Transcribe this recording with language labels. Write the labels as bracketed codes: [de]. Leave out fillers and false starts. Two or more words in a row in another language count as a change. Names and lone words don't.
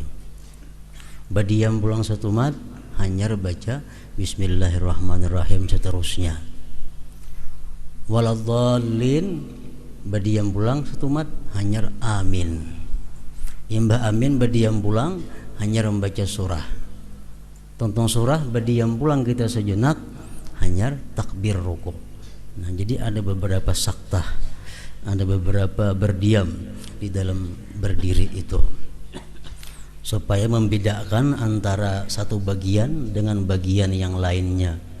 [bjn] Berdiam pulang satu mat, hanyar baca bismillahirrahmanirrahim seterusnya. Waladhdallin, berdiam pulang satu mat, hanyar amin. Imbah amin berdiam pulang, hanyar membaca surah. Tonton surah, berdiam pulang kita sejenak, hanyar takbir rukuk. [id] Nah, jadi ada beberapa saktah, ada beberapa berdiam di dalam berdiri itu, supaya membedakan antara satu bagian dengan bagian yang lainnya.